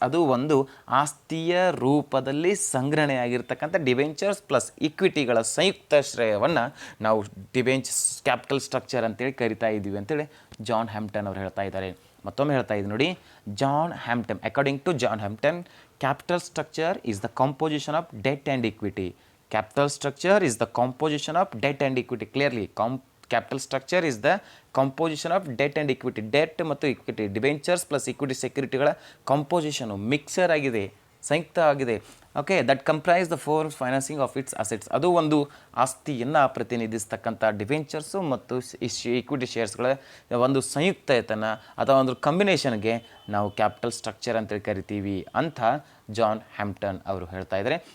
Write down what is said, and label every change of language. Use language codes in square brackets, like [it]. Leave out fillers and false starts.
[kn] ಅದು ಒಂದು ಆಸ್ತಿಯ ರೂಪದಲ್ಲಿ ಸಂಗ್ರಹಣೆಯಾಗಿರ್ತಕ್ಕಂಥ ಡಿಬೆಂಚರ್ಸ್ ಪ್ಲಸ್ ಇಕ್ವಿಟಿಗಳ ಸಂಯುಕ್ತ ಶ್ರೇಯವನ್ನು ನಾವು ಕ್ಯಾಪಿಟಲ್ ಸ್ಟ್ರಕ್ಚರ್ ಅಂತೇಳಿ ಕರಿತಾ ಇದ್ದೀವಿ ಅಂತೇಳಿ ಜಾನ್ ಹ್ಯಾಂಪ್ಟನ್ ಅವರು ಹೇಳ್ತಾ ಇದ್ದಾರೆ. ಮತ್ತೊಮ್ಮೆ ಹೇಳ್ತಾ ಇದ್ದೀನಿ ನೋಡಿ, John Hampton, according to John Hampton, capital structure is the composition of debt and equity. [en] Capital structure is the composition of debt and equity. Clearly, capital structure is the composition of debt and equity. [kn] Debt ಮತ್ತು equity, debentures plus equity securityಗಳ ಕಂಪೋಸಿಷನು mixer ಆಗಿದೆ, ಸಂಯುಕ್ತ ಆಗಿದೆ. Okay, that comprise the ಫೋರ್ಮ್ಸ್ financing of it's assets. ಅದು ಒಂದು ಆಸ್ತಿಯನ್ನು ಪ್ರತಿನಿಧಿಸ್ತಕ್ಕಂಥ debentures ಮತ್ತು equity ಶೇರ್ಸ್ಗಳ ಒಂದು ಸಂಯುಕ್ತತೆಯನ್ನು ಅಥವಾ ಒಂದು ಕಾಂಬಿನೇಷನ್ಗೆ ನಾವು ಕ್ಯಾಪಿಟಲ್ ಸ್ಟ್ರಕ್ಚರ್ ಅಂತೇಳಿ ಕರಿತೀವಿ ಅಂತ ಜಾನ್ ಹ್ಯಾಂಪ್ಟನ್ ಅವರು ಹೇಳ್ತಾ ಇದ್ದಾರೆ.